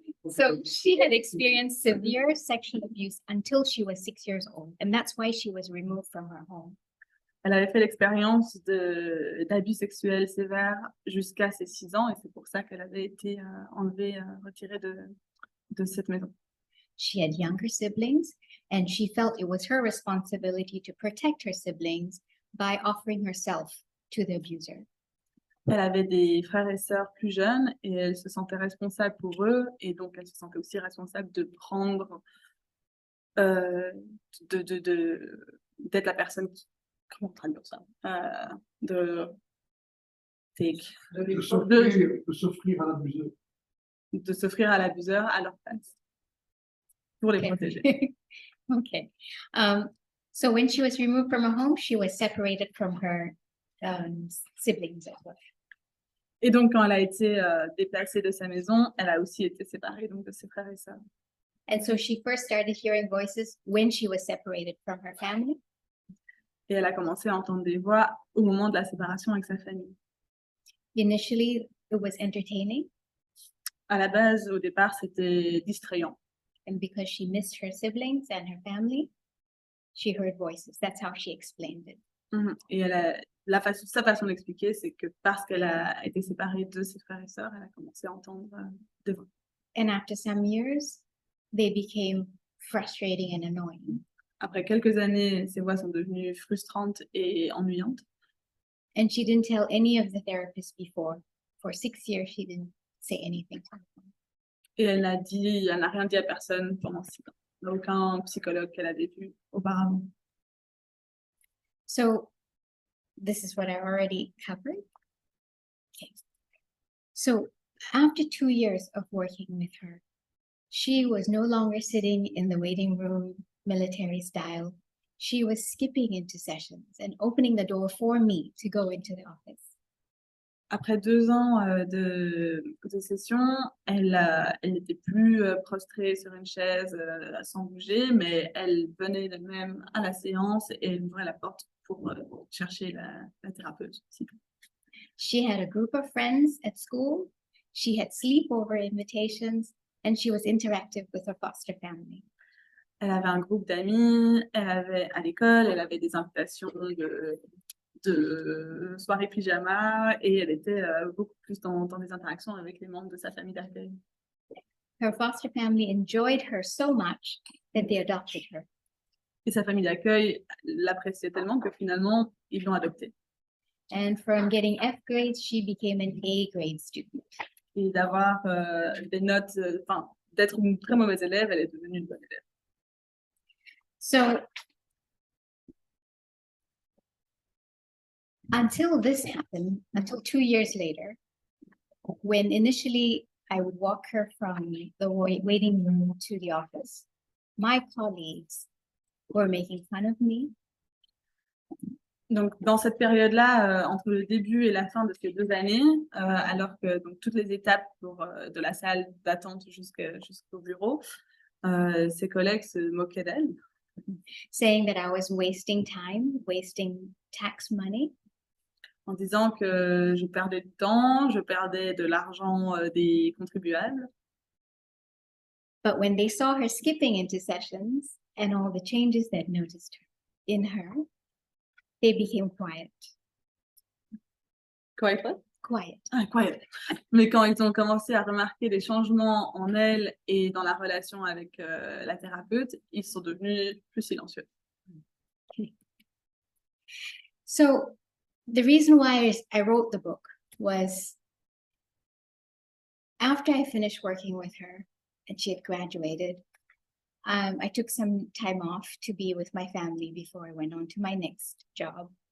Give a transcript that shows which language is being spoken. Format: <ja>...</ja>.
<en>So she had experienced severe sexual abuse until she was 6 years old, and that's why she was removed from her home.</en> <fr>Elle avait fait l'expérience d'abus sexuels sévères jusqu'à ses 6 ans, et c'est pour ça qu'elle avait été enlevée, retirée de cette maison.</fr> <en>She had younger siblings, and she felt it was her responsibility to protect her siblings by offering herself to the abuser.</en> <fr>Elle avait des frères et sœurs plus jeunes et elle se sentait responsable pour eux et donc elle se sentait aussi responsable de prendre, euh, d'être la personne qui, comment traduire ça, de take, De s'offrir à l'abuseur. de s'offrir à l'abuseur à leur place pour les</fr> <en>Okay.</en> <fr>protéger.</fr> <en>Okay. So when she was removed from her home, she was separated from her siblings as well.</en> <fr>Et donc quand elle a été déplacée de sa maison, elle a aussi été séparée donc de ses frères et sœurs.</fr> <en>And so she first started hearing voices when she was separated from her family.</en> <fr>Et elle a commencé à entendre des voix au moment de la séparation avec sa famille.</fr> <en>Initially, it was entertaining,</en> <fr>À la base, au départ, c'était distrayant.</fr> <en>and because she missed her siblings and her family, she heard voices. That's how she explained it.</en> <fr>Et sa façon d'expliquer, c'est que parce qu'elle a été séparée de ses frères et sœurs, elle a commencé à entendre des voix.</fr> <en>And after some years, they became frustrating and annoying.</en> <fr>Après quelques années, ces voix sont devenues frustrantes et ennuyantes.</fr> <en>And she didn't tell any of the therapists before. For 6 years, she didn't say anything to them.</en> <fr>Et elle n'a rien dit à personne pendant 6 ans. Il n'y a aucun psychologue qu'elle avait vu auparavant.</fr> <en>So this is what I already covered. Okay. So after 2 years of working with her, she was no longer sitting in the waiting room, military style. She was skipping into sessions and opening the door for me to go into the office.</en> <fr>Après 2 ans de session, elle n'était plus prostrée sur une chaise sans bouger, mais elle venait d'elle-même à la séance et elle ouvrait la porte pour chercher la thérapeute.</fr> <en>She had a group of friends at school. She had sleepover invitations, and she was interactive with her foster family.</en> <fr>Elle avait un groupe d'amis, à l'école, elle avait des invitations de soirées pyjama et elle était beaucoup plus dans des interactions avec les membres de sa famille d'accueil.</fr> <en>Her foster family enjoyed her so much that they adopted her.</en> <fr>Et sa famille d'accueil l'appréciait tellement que finalement, ils l'ont adoptée.</fr> <en>And from getting F grades, she became an A grade student.</en> <fr>Et d'avoir des notes, d'être une très mauvaise élève, elle est devenue une bonne élève.</fr> <en>So until this happened, until 2 years later, when initially I would walk her from the waiting room to the office, my colleagues were making fun of me.</en> <fr>Donc, dans cette période-là, entre le début et la fin de ces 2 années, alors que donc, toutes les étapes de la salle d'attente jusqu'au bureau, ses collègues se moquaient d'elle,</fr> <en>Saying that I was wasting time, wasting tax money.</en> <fr>en disant que je perdais du temps, je perdais de l'argent des contribuables.</fr> <en>But when they saw her skipping into sessions and all the changes that noticed in her, they became quiet. Quiet. Quiet. Ah, quiet.</en> <fr>Mais quand ils ont commencé à remarquer les changements en elle et dans la relation avec la thérapeute, ils sont devenus plus silencieux.</fr> <en>So the reason why I wrote the book was after I finished working with her and she had graduated, I took some time off to be with my family before I went on to my next job.</en>